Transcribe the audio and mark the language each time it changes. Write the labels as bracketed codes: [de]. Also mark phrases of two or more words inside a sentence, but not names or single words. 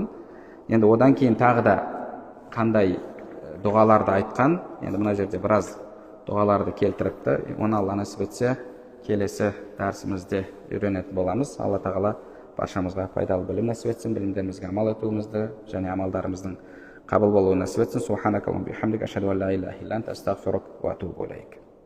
[kk] Енді одан кейін тағы да қандай дұғаларды айтқан, енді мына жерде біраз дұғаларды келтіріпті. Оны Алла нәсіп етсе, келесі дәрісімізде үйренетін боламыз. Алла тағала баршамызға пайдалы білім нәсіп етсін, білімдерімізге амал етуімізді және амалдарымыздың қабыл болуын нәсіп етсін. [ar] سبحانك اللهم وبحمدك أشهد أن لا إله إلا أنت أستغفرك وأتوب إليك.